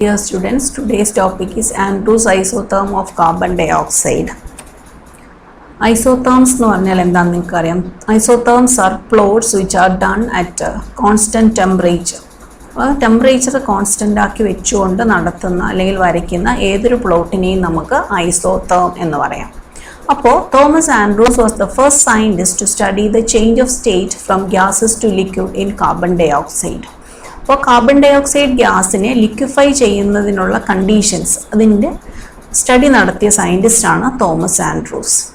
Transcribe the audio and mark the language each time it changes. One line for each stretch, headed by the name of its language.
English: Dear students, today's topic is Andrews isotherm of carbon dioxide.
Malayalam: Isotherms എന്ന് പറഞ്ഞാൽ എന്താണെന്ന് നിങ്ങൾക്കറിയാം.
English: Isotherms are plots which are done at constant temperature.
Malayalam: Temperature constant ആക്കി വെച്ചുകൊണ്ട് നടത്തുന്ന അല്ലെങ്കിൽ വരയ്ക്കുന്ന ഏതൊരു പ്ലോട്ടിനെയും നമുക്ക് ഐസോതേം എന്ന് പറയാം.
English: അപ്പോൾ Thomas Andrews was the first scientist to study the change of state from gases to liquid in carbon dioxide.
Malayalam: അപ്പോൾ കാർബൺ ഡയോക്സൈഡ് ഗ്യാസിനെ ലിക്വിഫൈ ചെയ്യുന്നതിനുള്ള കണ്ടീഷൻസ് അതിൻ്റെ സ്റ്റഡി നടത്തിയ സയൻറ്റിസ്റ്റാണ് തോമസ് ആൻഡ്രൂസ്.